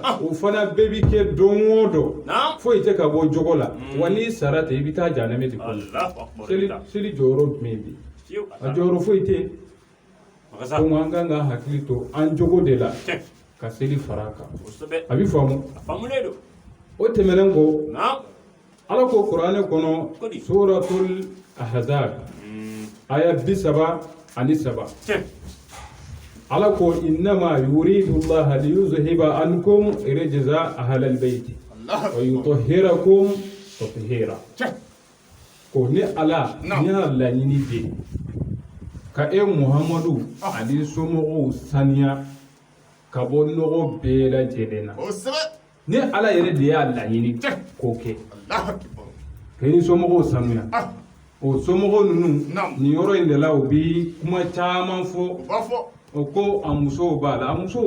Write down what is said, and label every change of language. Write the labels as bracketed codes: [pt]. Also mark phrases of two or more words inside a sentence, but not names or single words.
[bm] o fana bɛɛ bi kɛ don o don foyi tɛ ka bɔ jogo la wa n'i sara ten i bɛ taa janɛmɛ de kɔnɔ seli jɔyɔrɔ jumɛn bi a jɔyɔrɔ foyi tɛ donc an kan ka hakili to an jogo de la ka seli fara a kan a bɛ faamu o tɛmɛnen kɔ ala ko kuranɛ kɔnɔ suratul ahzab aya 37 ala ko [ar] إنما يريد الله ليذهب عنكم الرجس أهل البيت ويطهركم تطهيرا [bm] ko ni ala ni ala ni de ka e muhammadu ali somɔgɔw saniya ka bɔ nɔgɔ bɛɛ lajɛlen na ni ala yɛrɛ de y'a laɲini k'o kɛ ka ni somɔgɔw sanuya o somɔgɔw ninnu nin yɔrɔ in de la u bi kuma caman fɔ o ko a musow b'a la